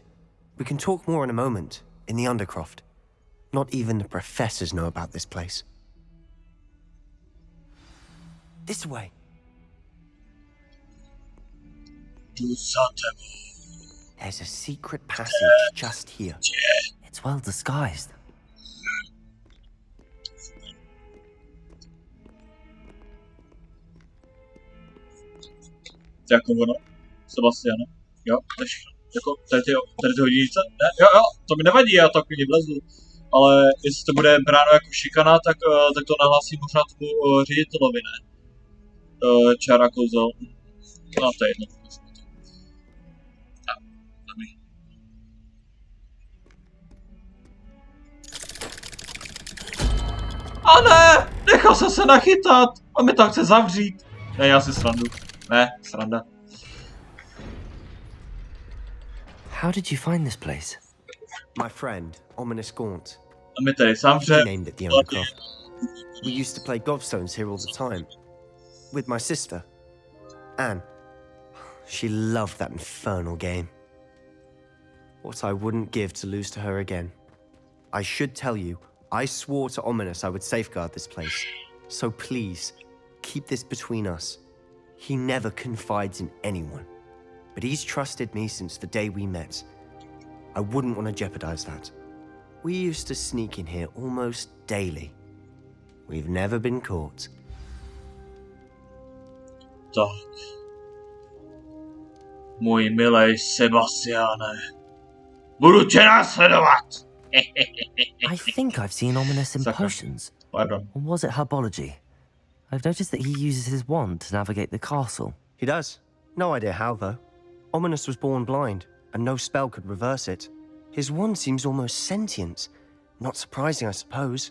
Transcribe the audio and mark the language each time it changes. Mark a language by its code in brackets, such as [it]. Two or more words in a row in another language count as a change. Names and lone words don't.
[en] We can talk more in a moment, in the Undercroft. Not even the professors know about this place. This way. There's a secret passage just here. It's well disguised. [cs] Jako ono, Sebastiane. Jo, to je všechno. Jako, tady ty hodinice? Ne, jo, to mi nevadí, já to klidně vlezu. Ale jestli to bude bráno jako šikana, tak to nahlásím možná tomu ředitelovi, ne? Čára kouzel. No, to je jedno. Dobrý. A ne! Nechal jsem se nachytat! A mi to chce zavřít. Ne, já si srandu. Ne, sranda. [en] How did you find this place? My friend, Ominous Gaunt. [cs] A mi tady zavře. [en] He named it the Undercroft. We used to play gobstones here all the time. With my sister, Anne. She loved that infernal game. What I wouldn't give to lose to her again. I should tell you, I swore to Ominous I would safeguard this place. So please, keep this between us. He never confides in anyone. But he's trusted me since the day we met. I wouldn't want to jeopardize that. We used to sneak in here almost daily. We've never been caught. [cs] Tak. Můj milej Sebastiane. Budu tě následovat! [en] I think I've seen Ominous in potions. Pardon. Or was it herbology? I've noticed that he uses his wand to navigate the castle. He does. No idea how, though. Ominous was born blind, and no spell could reverse it. His wand seems almost sentient. Not surprising, I suppose.